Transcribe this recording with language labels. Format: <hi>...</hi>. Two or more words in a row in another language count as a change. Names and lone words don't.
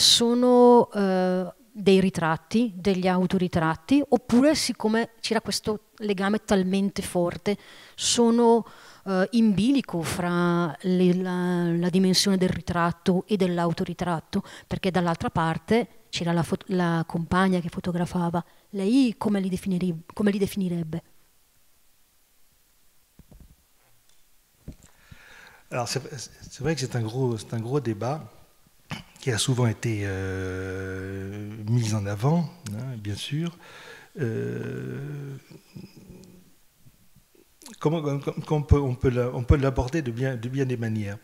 <it>Sono dei ritratti, degli autoritratti, oppure siccome c'era questo legame talmente forte sono in bilico fra la dimensione del ritratto e dell'autoritratto, perché dall'altra parte c'era la compagna che fotografava. Lei come li definirebbe?</it> <fr>Alors c'est vrai que c'est un gros débat qui a souvent été mis en avant, hein, bien sûr. On peut l'aborder de bien des manières.</fr>